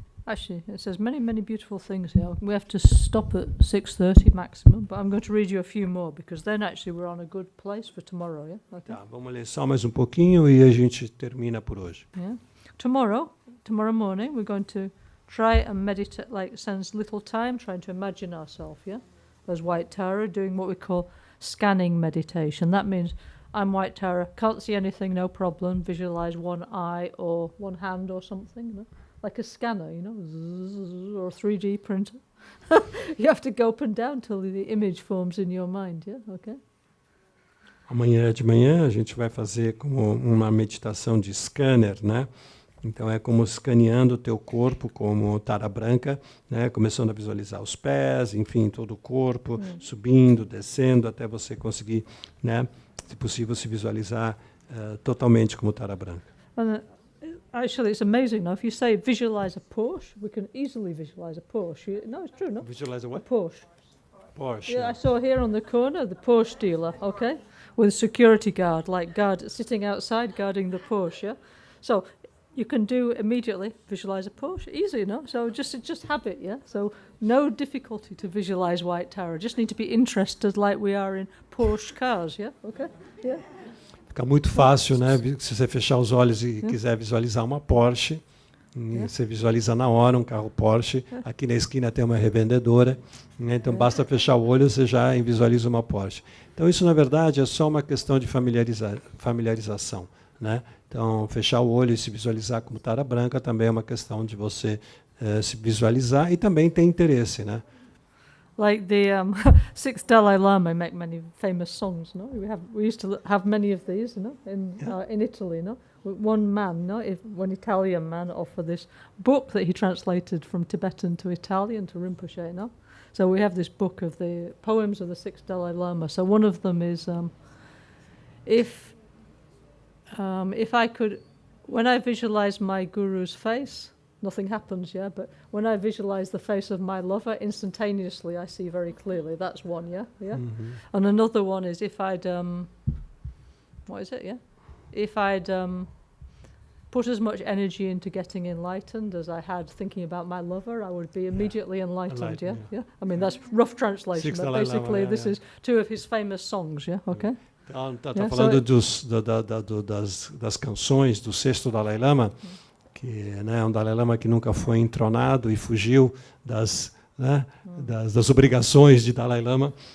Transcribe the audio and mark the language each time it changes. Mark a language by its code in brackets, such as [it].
[en] Actually, it says many, many beautiful things here. We have to stop at 6:30 maximum, but I'm going to read you a few more because then actually we're on a good place for tomorrow, yeah? Okay. [pt] Tá, vamos ler só mais um pouquinho e a gente termina por hoje. [en] Yeah. Tomorrow morning, we're going to try and meditate, like spend little time trying to imagine ourselves, yeah? As White Tara, doing what we call scanning meditation. That means I'm White Tara, can't see anything, no problem, visualize one eye or one hand or something, you know? Like a scanner, you know, or a 3D printer. You have to go up and down till the image forms in your mind, yeah? Okay? [pt] Amanhã de manhã a gente vai fazer como uma meditação de scanner, né? Então é como escaneando o teu corpo como Tara Branca, né? Começando a visualizar os pés, enfim, todo o corpo, subindo, descendo, até você conseguir, né? Se possível, se visualizar totalmente como Tara Branca. [en] Actually, it's amazing. Now, if you say visualize a Porsche, we can easily visualize a Porsche. No, it's true, no? Visualize a what? A Porsche. Porsche. Yeah, I saw here on the corner the Porsche dealer, okay, with a security guard, sitting outside guarding the Porsche. Yeah? So you can do immediately visualize a Porsche, easy, no? So just habit, yeah. So no difficulty to visualize White Tara. Just need to be interested, like we are in Porsche cars, yeah. Okay, yeah. [pt] Fica muito fácil, né? Se você fechar os olhos e quiser visualizar uma Porsche, você visualiza na hora um carro Porsche. Aqui na esquina tem uma revendedora, né? Então basta fechar o olho e você já visualiza uma Porsche. Então isso, na verdade, é só uma questão de familiarização, né? Então, fechar o olho e se visualizar como Tara Branca também é uma questão de você se visualizar e também ter interesse, né? [en] Like the sixth Dalai Lama make many famous songs, no? We used to have many of these, you know, in Italy, no? One man, no, one Italian man offered this book that he translated from Tibetan to Italian to Rinpoche, no? So we have this book of the poems of the sixth Dalai Lama. So one of them is, if I could, when I visualize my guru's face, nothing happens, yeah, but when I visualize the face of my lover, instantaneously I see very clearly. That's one, yeah. Mm-hmm. And another one is if I'd, what is it, yeah? If I'd put as much energy into getting enlightened as I had thinking about my lover, I would be immediately enlightened, yeah. I mean, that's rough translation, but basically this is two of his famous songs, yeah, okay? [pt] Tá falando das canções do sexto Dalai Lama, que é um Dalai Lama que nunca foi entronado e fugiu das obrigações de Dalai Lama,